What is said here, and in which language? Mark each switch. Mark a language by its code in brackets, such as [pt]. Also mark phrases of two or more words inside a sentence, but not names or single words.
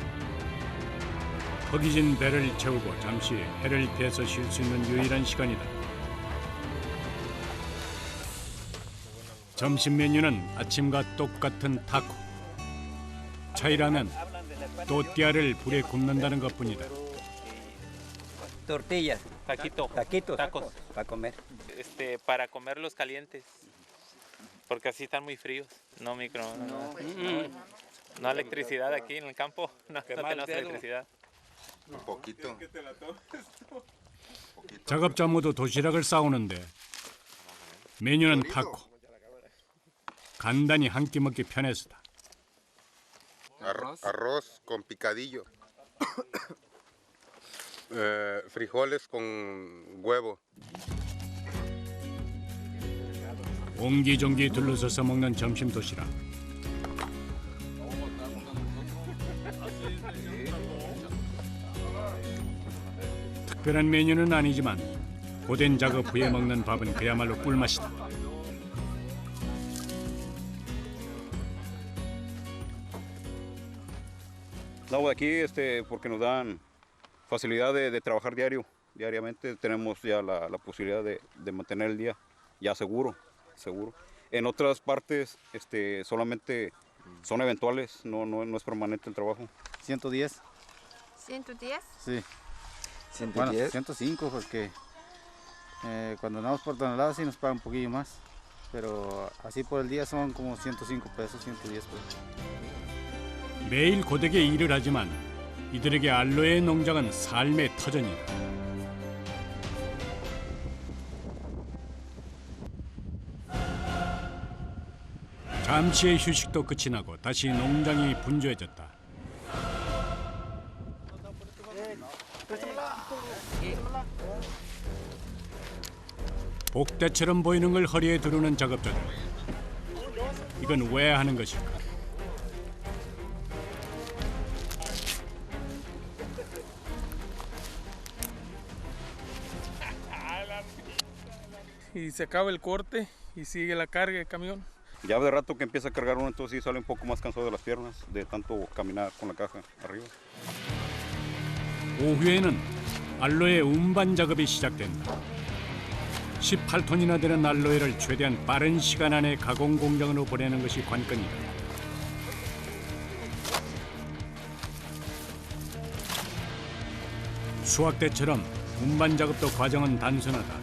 [ko] 허기진 배를 채우고 잠시 해를 피해서 쉴 수 있는 유일한 시간이다. 점심 메뉴는 아침과 똑같은 타코. 차이라면 또띠아를 불에 굽는다는 것뿐이다. [es] Tortillas, taquitos, tacos. para comer. Para comerlos calientes, porque así están muy fríos. No no electricidad aquí en el campo, no tenemos electricidad. Un poquito. [ko] 작업자 모두 도시락을 싸오는데 메뉴는 타코. 간단히 한 끼 먹기 편해서다. [es] Arroz con picadillo. Frijoles con huevo. [ko] 옹기종기 둘러서서 먹는 점심 도시락. 특별한 메뉴는 아니지만 고된 작업 후에 먹는 밥은 그야말로 꿀맛이다. [es] No, aquí porque nos dan facilidad de trabajar diariamente, tenemos ya la posibilidad de mantener el día ya seguro. En otras partes solamente son eventuales, no es permanente el trabajo. 110. ¿110? Sí. 110. Bueno, 105 porque cuando andamos por toneladas sí nos pagan un poquillo más, pero así por el día son como 105 pesos, 110 pesos. [ko] 매일 고되게 일을 하지만 이들에게 알로에 농장은 삶의 터전이다. 잠시의 휴식도 끝이 나고 다시 농장이 분주해졌다. 복대처럼 보이는 걸 허리에 두르는 작업자들. 이건 왜 하는 것일까? [es] Y se acaba el corte y sigue la carga del camión. Ya de rato que empieza a cargar uno, entonces sí sale un poco más cansado de las piernas, de tanto caminar con la caja arriba. [ko] 오후에는 알로에 운반 작업이 시작된다. 18톤이나 되는 알로에를 최대한 빠른 시간 안에 가공 공장으로 보내는 것이 관건이다. 수확 때처럼 운반 작업도 과정은 단순하다.